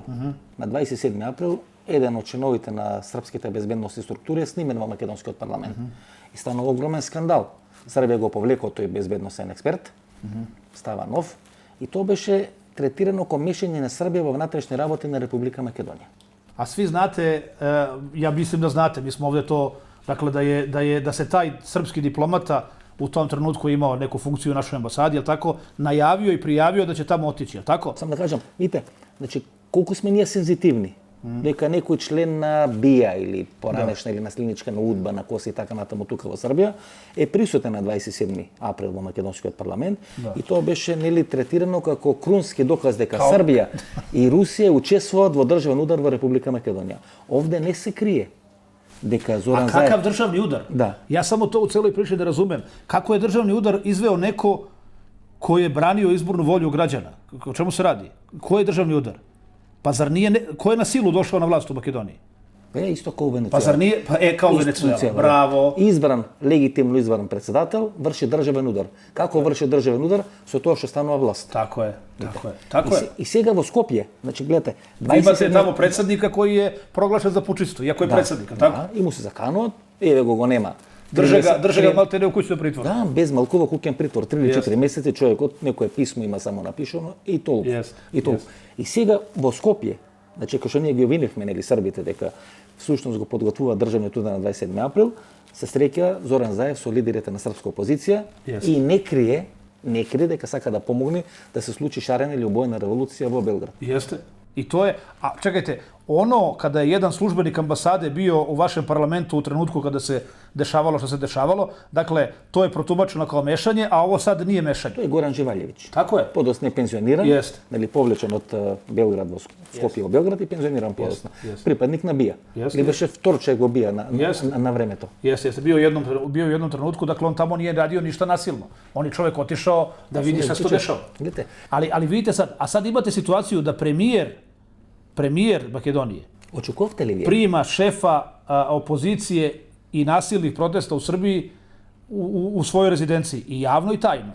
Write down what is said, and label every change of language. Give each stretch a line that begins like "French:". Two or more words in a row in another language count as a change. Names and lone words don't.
Macedonian: На 27 април еден од членовите на српските безбедносни структури е снимен во македонскиот парламент. И станува огромен скандал. Србија го повлеко тој безбедносен експерт, става нов, и тоа беше третирано како мешање на Србија во внатрешни работи на Република Македонија.
Serbian: A svi znate, ja mislim da znate, mi smo ovdje to, dakle da se taj srpski diplomata u tom trenutku imao neku funkciju u našoj ambasadi, je li tako, najavio i prijavio da će tamo otići, je li tako?
Macedonian: Сам да кажам, видите, значи колку сме ние сензитивни. Дека некој член на БИА или поранешна или наследничка на УДБА, на КОС и така натаму тука во Србија е присутен на 27 април во македонскиот парламент и тоа беше нели третирано како крунски доказ дека Србија и Русија учествуваат во државен удар во Република Македонија. Овде не се крие дека Зоран
Serbian: A
Macedonian: Заев...
Serbian: kakav državni udar? Da. Ja samo to u celoj priči da razumem. Kako je državni udar izveo neko ko je branio izbornu volju građana? O čemu se radi? Ko je državni udar? Pa zar nije, ko je na silu došao na vlast u Makedoniji?
Macedonian: Исто како Венецуела.
Serbian: Pa zar nije, kao Venezuela, bravo.
Macedonian: Избран, легитимно избран председател, врши државен удар. Како врши државен удар? Со тоа што станува власт.
Serbian: Tako je, tako je.
Macedonian: И сега во Скопје, значи гледате,
Serbian: Vi imate tamo predsjednika koji je proglašen za pučistu, iako je predsjednik, tako?
Macedonian: Да, и му се закануваат, еве го нема.
Serbian: Drže ga malte ne u kućnom pritvoru.
Macedonian: Да, без малкува куќен притвор, 3 или 4 месеци, човекот некое писмо има само напишано и толку. И толку. И сега во Скопје, значи кога што ние ги обвинивме нели србите дека всушност го подготвува државниот удар на 27 април, се среќа Зоран Заев со лидерите на српска опозиција и не крие дека сака да помогне да се случи шарена или обојна револуција во Белград.
Serbian: Jeste. I to je, a čekajte, ono kada je jedan službenik ambasade bio u vašem parlamentu u trenutku kada se dešavalo što se dešavalo, dakle, to je protumačeno kao mešanje, a ovo sad nije mešanje. To je Goran Živaljević. Tako je. Podosno je penzioniran, Jeste. povlečen od Beograda u Skopje u Beograd i penzioniran podosno. Pripadnik Nabija. Ili беше вторчего bija na vreme to. Jeste. Bio u jednom trenutku, dakle, on tamo nije radio ništa nasilno. On je čovjek otišao da vidi šta se to dešava. Ali vidite sad, a sad imate situaciju da premijer Makedonije Očekujete li vi? Prima šefa opozicije i nasilnih protesta u Srbiji u svojoj rezidenciji, i javno i tajno.